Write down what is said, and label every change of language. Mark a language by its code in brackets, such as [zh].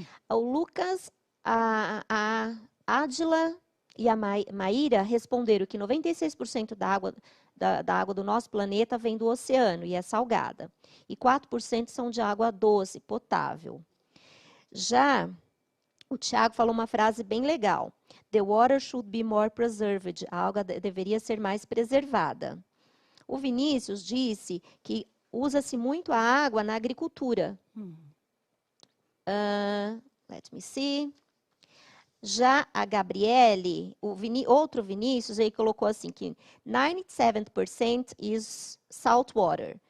[pt] O Lucas, a Ádila e a Maíra responderam que 96% da água do nosso planeta vem do oceano e é salgada. E 4% são de água doce, potável. Já o Tiago falou uma frase bem legal. [en] The water should be more preserved. [pt] A água deveria ser mais preservada. O Vinícius disse que usa-se muito a água na agricultura. [en] Let me see. [pt] Já a Gabriele, outro Vinícius, ele colocou assim que 97% [en] is salt water.